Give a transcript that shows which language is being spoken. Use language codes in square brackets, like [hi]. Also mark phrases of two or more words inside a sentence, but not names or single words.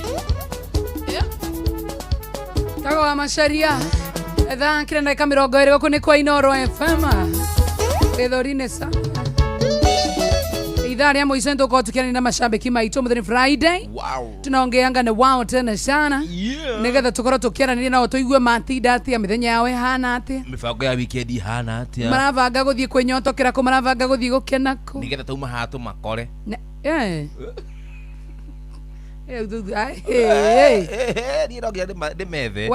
[ki] Yeah. Tago wa Macharia. Edha kile ndeka 20 gũkũ nĩ kwa Inoro FM. Gĩthũri-inĩ sa. Idhaa rĩa mũico nĩtũkorwo tũkĩaranĩria na macambĩki maitũ mũthenya Friday. Wow. [sw] Tunaongeanga na wao tena sana. Yeah. [ki] Nĩgetha tũkorwo tũkĩaranĩria nao tũigue matinda atĩa mĩthenya yao ĩhana atĩa. Mĩbango ya weekend ihana atĩa. Maravanga gũthiĩ kwĩnyotokera kũ, maravanga gũthiĩ gũkena kũ. Nĩgetha tauma haha tũmakore. Niĩ no nginya ndĩmethe.